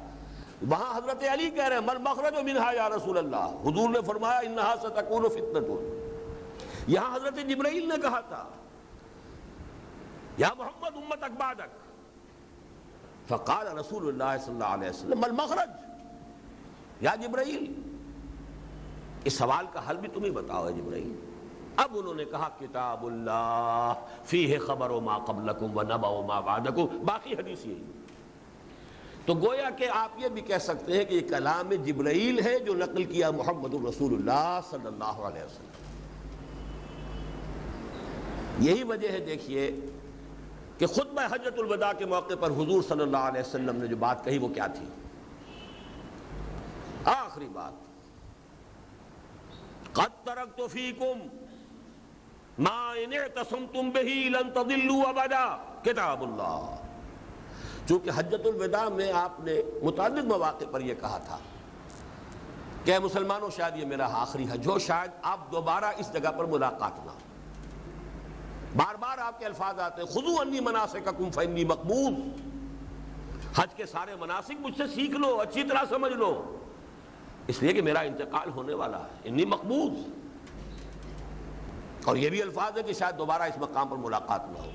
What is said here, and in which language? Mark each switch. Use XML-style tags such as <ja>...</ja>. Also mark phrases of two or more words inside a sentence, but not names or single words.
<ur>وہاں حضرت علی کہہ رہے ہیں</ur> <ar>مل مخرج منہا یا رسول اللہ،</ar> <ur>حضور نے فرمایا</ur> <ar>انہا ستکون فتنۃ،</ar> <ur>یہاں حضرت جبرائیل نے کہا تھا</ur> <ar>یا محمد امتک بعدک، فقال رسول اللہ صلی اللہ علیہ وسلم مل مخرج یا جبرائیل،</ar> <ur>اس سوال کا حل بھی تم ہی بتاؤ ہے جبرائیل۔ اب انہوں نے کہا</ur> <ar>کتاب اللہ فیہ خبر ما قبلکم و نبأ ما بعدکم،</ar> <ur>باقی حدیث یہی۔ تو گویا کہ آپ یہ بھی کہہ سکتے ہیں کہ یہ کلام جبرائیل ہے جو نقل کیا محمد</ur> <ar>رسول اللہ صلی اللہ علیہ وسلم۔</ar> <ur>یہی وجہ ہے دیکھیے کہ خطبہ حجۃ الوداع کے موقع پر حضور</ur> <ar>صلی اللہ علیہ وسلم</ar> <ur>نے جو بات کہی وہ کیا تھی؟ آخری بات،</ur> <ar>قد ترکت فیکم ما ان اعتصمتم بہ لن تضلوا ابدا، کتاب اللہ۔</ar> <ur>چونکہ حجۃ الوداع میں آپ نے متعدد مواقع پر یہ کہا تھا کہ اے مسلمانوں شاید یہ میرا آخری حج ہو، شاید آپ دوبارہ اس جگہ پر ملاقات نہ ہو، بار بار آپ کے الفاظ آتے ہیں</ur> <ar>خذوا عنی مناسککم فانی مقبوض،</ar> <ur>حج کے سارے مناسک مجھ سے سیکھ لو، اچھی طرح سمجھ لو، اس لیے کہ میرا انتقال ہونے والا ہے،</ur> <ar>انی مقبوض،</ar> <ur>اور یہ بھی الفاظ ہے کہ شاید دوبارہ اس مقام پر ملاقات نہ ہو۔</ur>